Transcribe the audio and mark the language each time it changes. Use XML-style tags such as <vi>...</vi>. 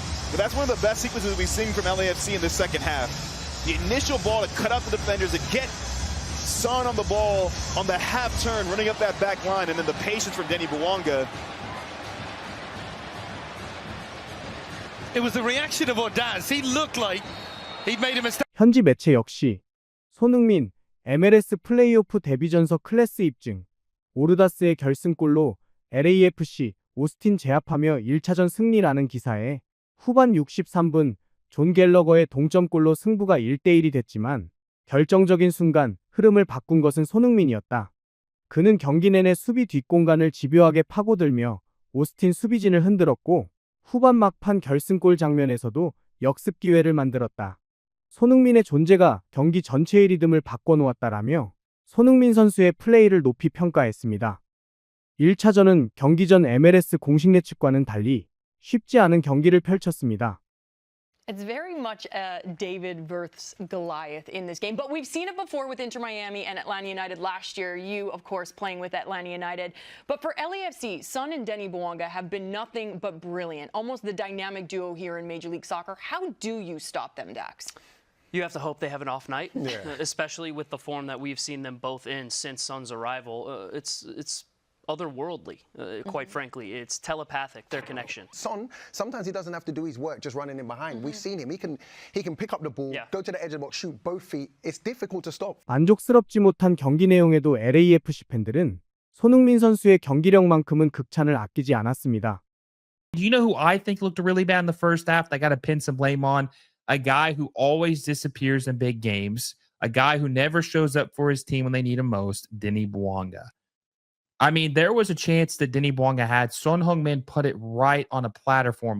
<en>But that's one of the best sequences we've seen from LAFC in the second half. The initial ball to cut out the defenders, to get Son on the ball on the half turn, running up that back line, and then the patience from Denny Bwanga. It was the reaction of Odaz. He looked like he'd made a mistake.</en> <ko>현지 매체 역시 손흥민 MLS 플레이오프 데뷔전서 클래스 입증, 오르다스의 결승골로 LAFC 오스틴 제압하며 1차전 승리라는 기사에 후반 63분 존 갤러거의 동점골로 승부가 1대1이 됐지만 결정적인 순간 흐름을 바꾼 것은 손흥민이었다. 그는 경기 내내 수비 뒷공간을 집요하게 파고들며 오스틴 수비진을 흔들었고 후반 막판 결승골 장면에서도 역습 기회를 만들었다. 손흥민의 존재가 경기 전체의 리듬을 바꿔놓았다라며 손흥민 선수의 플레이를 높이 평가했습니다. 1차전은 경기 전 MLS 공식 예측과는 달리 쉽지 않은 경기를 펼쳤습니다.</ko> <en>It's very much a David versus Goliath in this game, but we've seen it before with Inter Miami and Atlanta United last year. You, of course, playing with Atlanta United. But for LAFC, Son and Denny Bwanga have been nothing but brilliant, almost the dynamic duo here in Major League Soccer. How do you stop them, Dax? You have to hope they have an off night, especially with the form that we've seen them both in since Son's arrival. It's otherworldly, quite frankly. It's telepathic, their connection. Son, sometimes he doesn't have to do his work just running in behind. We've seen him. He can pick up the ball, go to the edge of the box, shoot both feet. It's difficult to stop.</en> <ko>만족스럽지 못한 경기 내용에도 LAFC 팬들은 손흥민 선수의 경기력만큼은 극찬을 아끼지 않았습니다.</ko> <en>You know who I think looked really bad in the first half? I got to pin some blame on a guy who always disappears in big games, a guy who never shows up for his team when they need him most, Denny Bwanga. I mean, there was a chance that Denny Bwanga had. Son Heung-min put it right on a platter for him.</en>